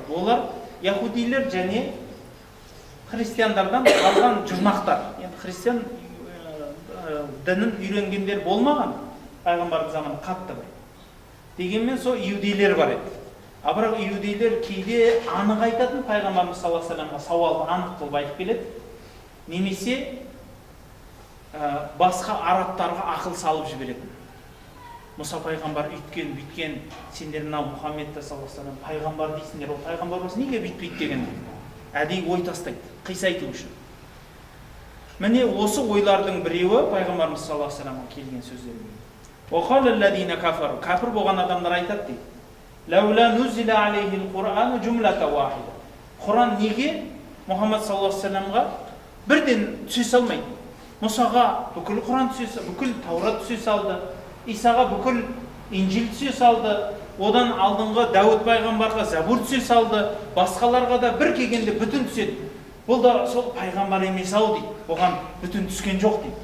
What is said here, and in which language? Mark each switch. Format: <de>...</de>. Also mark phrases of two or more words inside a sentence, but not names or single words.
<kk>Олар яһудилер және христиандардан қалған жұрнақтар. Енді христиан дінін үйренгендер болмаған пайғамбардың заманында қатты бір. Дегенмен сол иудейлер бар еді. Бірақ иудейлер кейде анық айтатын, пайғамбарымыз</kk> <ar>صلى الله عليه وسلم-ға</ar> <kk>сауалды анық қылып айтып келеді. Немесе басқа арабтарға ақыл салып жіберетін. Мұса пайғамбар үйткен, бүйткен, сендер мынау Мұхаммедті</kk> <ar>صلى الله عليه وسلم</ar> <kk>пайғамбар дейсіңдер, ол пайғамбар болса неге бүйтпейді деген әдейі ой тастайды, қисайту үшін. Міне осы ойлардың біреуі пайғамбарымыз</kk> <ar>صلى الله عليه وسلم-ға</ar> <kk>келген сөздермен.</kk> <ar>وقال الذين كفروا</ar> <kk>кәпір болған адамдар айтады дейді.</kk> <ar>لولا نزل عليه القرآن جملة واحدة.</ar> <kk>Құран неге Мұхаммед</kk> <ar>صلى الله عليه وسلم-ға</ar> <kk>бірден түсе салмайды? Мұсаға бүкіл Құран түсе салды, бүкіл Таурат түсе салды, Исаға бүкіл Инжил түсе салды, одан алдыңғы Дәуд пайғамбарға Забур түсе салды, басқаларға да бір келгенде бүтін түседі. Бұл да сол пайғамбар емес ау дейді. Оған бүтін түскен жоқ дейді.</kk>